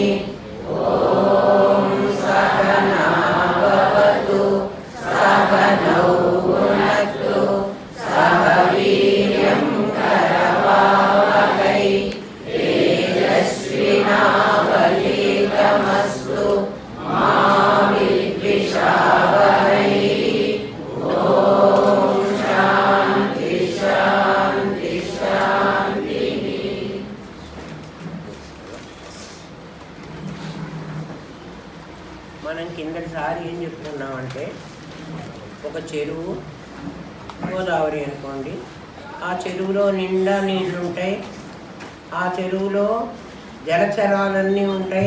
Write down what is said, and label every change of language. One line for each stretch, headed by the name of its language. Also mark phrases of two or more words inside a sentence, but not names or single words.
Sanskrit: ॐ सहना भवतु सहनौ भुनक्तु सह वीर्यं करवावहै तेजस्विनावधीतमस्तु मा विद्विषावहै। ॐ शान्ति शान्ति शान्तिः।
Telugu: మనం కిందటిసారి ఏం చెప్తున్నామంటే ఒక చెరువు గోదావరి అనుకోండి, ఆ చెరువులో నిండా నీళ్లు ఉంటాయి, ఆ చెరువులో జలచరాలన్నీ ఉంటాయి.